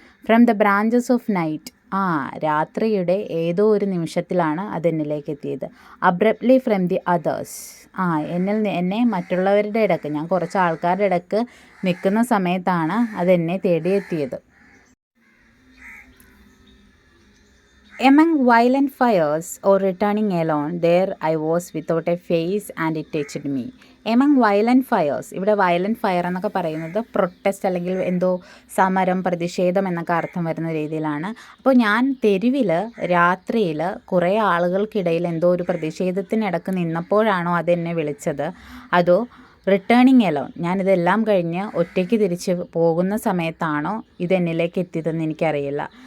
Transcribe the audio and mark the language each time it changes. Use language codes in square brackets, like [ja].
[en] from the branches of night, [ml] രാത്രിയുടെ ഏതോ ഒരു നിമിഷത്തിലാണ് അതെന്നിലേക്ക് എത്തിയത്. [en] abruptly from the others, [ml] എന്നെ മറ്റുള്ളവരുടെ ഇടയ്ക്ക്, ഞാൻ കുറച്ച് ആൾക്കാരുടെ ഇടയ്ക്ക് നിൽക്കുന്ന സമയത്താണ് അതെന്നെ തേടിയെത്തിയത്. [en] Among violent fires or returning alone, there I was without a face and it touched me. Among violent fires, [ml] ഇവിടെ violent fire എന്നൊക്കെ പറയുന്നത് പ്രൊട്ടസ്റ്റ് അല്ലെങ്കിൽ എന്തോ സമരം, പ്രതിഷേധം എന്നൊക്കെ അർത്ഥം വരുന്ന രീതിയിലാണ്. അപ്പോൾ ഞാൻ തെരുവിൽ രാത്രിയിൽ കുറേ ആളുകൾക്കിടയിൽ എന്തോ ഒരു പ്രതിഷേധത്തിനിടക്ക് നിന്നപ്പോഴാണോ അതെന്നെ വിളിച്ചത്, അതോ [en] returning alone, [ml] ഞാനിതെല്ലാം കഴിഞ്ഞ് ഒറ്റയ്ക്ക് തിരിച്ച് പോകുന്ന സമയത്താണോ ഇതെന്നിലേക്ക് എത്തിയതെന്ന് എനിക്കറിയില്ല.